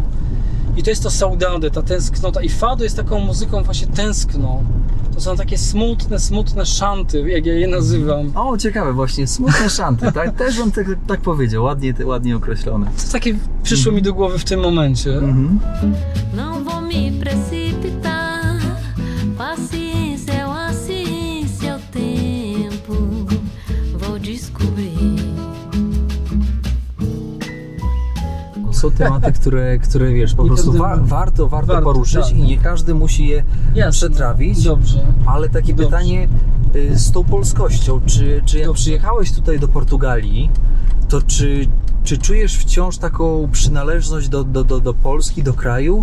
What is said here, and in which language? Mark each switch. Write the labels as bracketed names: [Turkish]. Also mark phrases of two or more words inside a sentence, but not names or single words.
[Polish] I to jest to saudade, ta tęsknota. I fado jest taką muzyką właśnie tęskną. To są takie smutne szanty, jak ja je nazywam. O, ciekawe właśnie, smutne szanty, tak? Też bym tak powiedział, ładnie określone. To takie przyszło mi do głowy w tym momencie. [Portuguese] Não vou me precipitar, paciência assim seu tempo, vou descobrir. [Polish] Są tematy, które wiesz, po prostu warto poruszyć, tak. I nie każdy musi je przetrawić. Dobrze. Ale takie pytanie z tą polskością, czy jak przyjechałeś tutaj do Portugalii, to czy czujesz wciąż taką przynależność do Polski, do kraju?